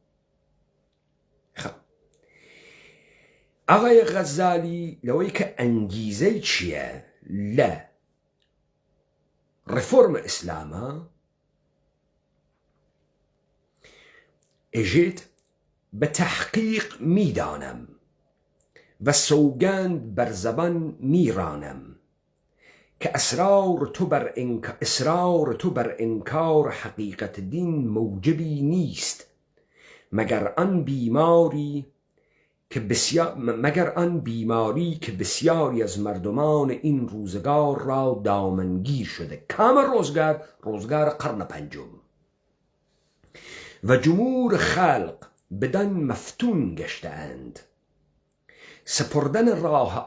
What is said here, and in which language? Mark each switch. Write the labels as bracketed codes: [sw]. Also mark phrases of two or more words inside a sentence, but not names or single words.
[ckb] ئاغای غەزالی لەوەی کە ئەنگیزەی چییە لە ڕیفۆرمە ئیسلامە ئێژێت [fa] بە تەحقیق میدانم و سوگند بر زبان میرانم که اسرار تو بر انکار حقیقت دین موجبی نیست مگر آن بیماری که بسیاری از مردمان این روزگار را دامنگیر شده کام روزگار قرن پنجم و جمهور خلق بدان مفتون گشتند سپردن راه